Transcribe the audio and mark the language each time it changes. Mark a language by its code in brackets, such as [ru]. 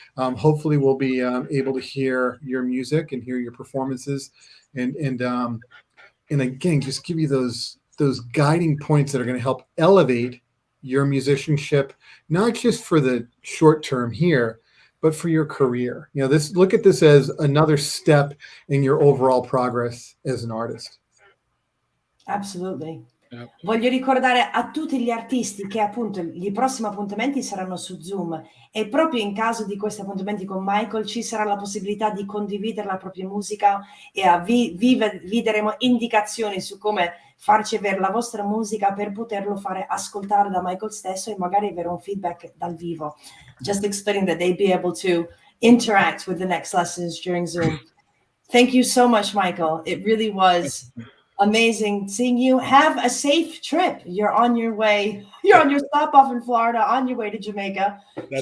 [en] Hopefully we'll be able to hear your music and hear your performances, and again, just give you those guiding points that are going to help elevate your musicianship, not just for the short term here, but for your career. Look at this as another step in your overall progress as an artist. Absolutely. Yeah. [it] Voglio ricordare a tutti gli artisti che appunto i prossimi appuntamenti saranno su Zoom, e proprio in caso di questi appuntamenti con Michael ci sarà la possibilità di condividere la propria musica, e vi daremo indicazioni su come farci avere la vostra musica per poterlo fare ascoltare da Michael stesso e magari avere un feedback dal vivo. [en] Just explaining that they'd be able to interact with the next lessons during Zoom. Thank you so much, Michael. It really was amazing seeing you. Have a safe trip. You're on your way. You're on your stop off in Florida, on your way to Jamaica. That's